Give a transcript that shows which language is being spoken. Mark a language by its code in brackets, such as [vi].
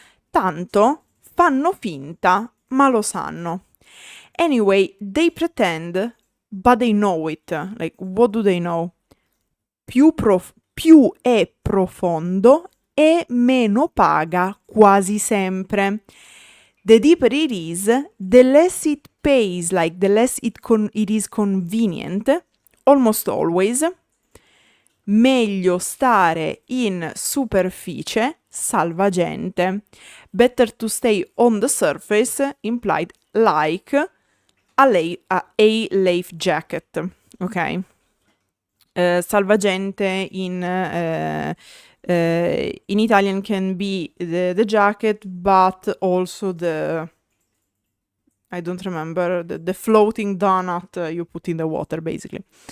[it] Tanto fanno finta, ma lo sanno. [en] Anyway, they pretend, but they know it. Like, what do they know? [it] Più è profondo e meno paga quasi sempre. [en] The deeper it is, the less it pays, like the less it is convenient, almost always. [it] Meglio stare in superficie, salvagente. [en] Better to stay on the surface, implied like a life jacket. Ok? Salvagente in Italian can be the jacket, but also I don't remember, the floating donut you put in the water, basically.